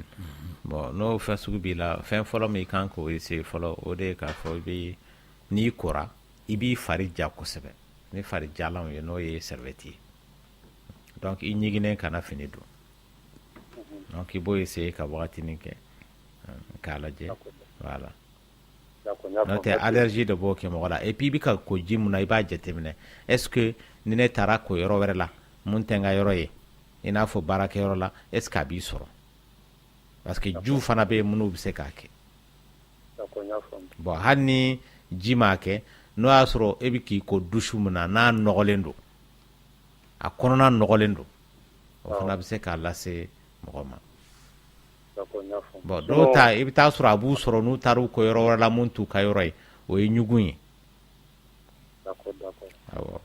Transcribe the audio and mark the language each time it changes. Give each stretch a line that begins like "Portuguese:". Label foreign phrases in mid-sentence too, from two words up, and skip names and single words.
Bambara: Bon n'o fɛn sugu b'i la fɛn fɔlɔ min kan k'o essayer fɔlɔ o de ye k'a fɔ i bɛ n'i kora i b'i fari ja kosɛbɛ ni fari jalanw ye n'o ye serviette ye donc i ɲiginnen kana fini don donc i b'o essayer ka wagatinin kɛ k'a lajɛ voilà n'o tɛ allergie de b'o kɛ mɔgɔ la
French: et puis
Bambara: i bɛ ka ko ji mun na i b'a jateminɛ est ce que ni ne taara ko yɔrɔ wɛrɛ la mun tɛ n ka yɔrɔ ye i n'a fɔ baarakɛyɔrɔ la
French: est ce que
Bambara: a b'i sɔrɔ
French: parce que
Bambara: jiw fana bɛ yen minnu bɛ se k'a kɛ bon hali ni ji m'a kɛ n'o y'a sɔrɔ e bɛ k'i ko douche mun na n'a nɔgɔlen don a kɔnɔna nɔgɔlen don o fana bɛ se k'a lase mɔgɔ ma bon dɔw ta i bɛ taa sɔrɔ a b'u sɔrɔ n'u taara u ko yɔrɔ wɛrɛ la mun t'u ka yɔrɔ ye o ye ɲugun ye awɔ